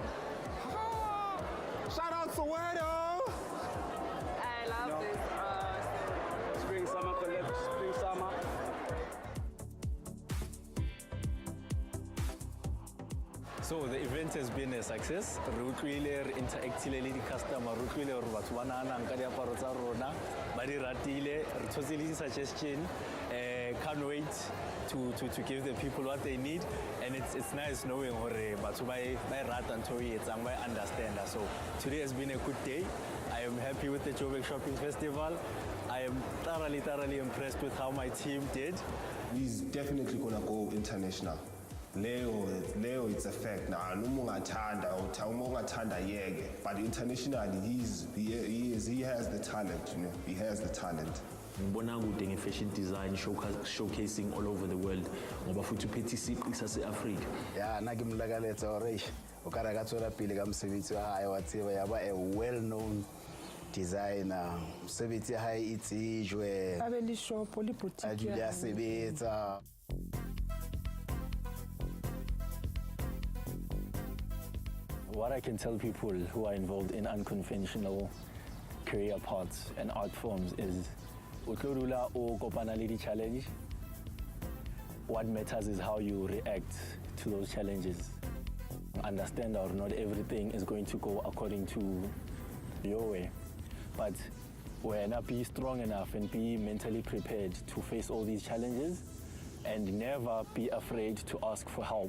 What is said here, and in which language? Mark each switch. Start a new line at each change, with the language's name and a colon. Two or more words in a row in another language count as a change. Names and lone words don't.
English: Ah, shout out Soweto! I love this. Spring summer collect, spring summer. So the event has been a success.
Southern Sotho: Re utlwile re interactile le di-customer, re utlwile hore batho ba nahanang ka diaparo tsa rona, ba di ratile, re thotse le di-suggestion.
English: Can't wait to give the people what they need, and it's nice knowing
Southern Sotho: hore batho ba e rata ntho e etsang, ba e
English: understand. So today has been a good day. I am happy with the Joburg Shopping Festival. I am thoroughly impressed with how my team did. He's definitely gonna go international. Leo, it's a fact. Now,
Zulu: ungathanda yeke,
English: but internationally, he has the talent. You know, he has the talent.
Zulu: ngibona kude
English: nge-fashion design showcasing all over the world
Zulu: ngoba futhi uphethe isiqi sase-afrika.
Southern Sotho: ya nna ke mmolakaletsa gore o ka re ka tswela pele ka mosebetsi wa hae wa tseba ya ba a
English: well known designer,
Southern Sotho: mosebetsi ya hae e tsejwe, a be le shopo le a boutique dule ya a hae. sebetsa.
English: What I can tell people who are involved in unconventional career paths and art forms is
Southern Sotho: utlodula o kopana le
English: di-challenge. What matters is how you react to those challenges. Understand that not everything is going to go according to your way, but when be strong enough and be mentally prepared to face all these challenges and never be afraid to ask for help.